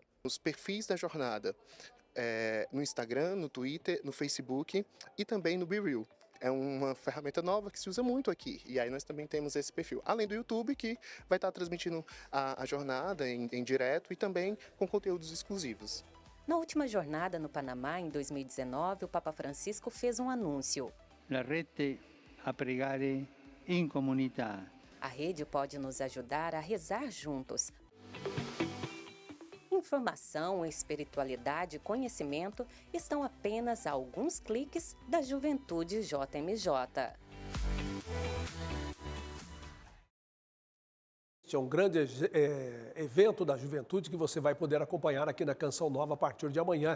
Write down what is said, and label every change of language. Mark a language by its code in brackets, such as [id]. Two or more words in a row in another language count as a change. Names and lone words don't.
[pt] Os perfis da jornada, no Instagram, no Twitter, no Facebook e também no BeReal. É uma ferramenta nova que se usa muito aqui. E aí nós também temos esse perfil. Além do YouTube, que vai estar transmitindo a jornada em direto e também com conteúdos exclusivos. Na última jornada no Panamá, em 2019, o Papa Francisco fez um anúncio. [it] La rete a pregare in comunità. [pt] A rede pode nos ajudar a rezar juntos. Informação, espiritualidade e conhecimento estão apenas a alguns cliques da Juventude JMJ. Este é um grande evento da juventude que você vai poder acompanhar aqui na Canção Nova a partir de amanhã.